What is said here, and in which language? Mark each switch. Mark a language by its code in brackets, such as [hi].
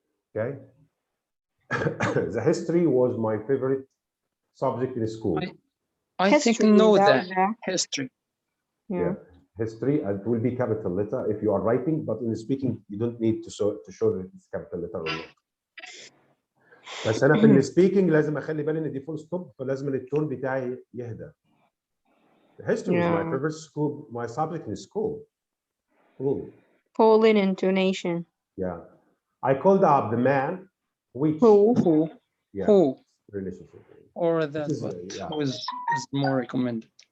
[en] Okay. The history was my favorite subject in school. I think know that history. Yeah, history, and it will be capital letter if you are writing, but in speaking you don't need to show that it's capital letter or not. [ar] بس انا في السبيكينج لازم اخلي بالي ان دي فول ستوب، فلازم التون بتاعي يهدى. [en] History was my favorite school, my subject in school. Fall in intonation. Yeah, I called up the man. Which? Who? Yeah. Who? Relationship. Or that, but who is more recommended.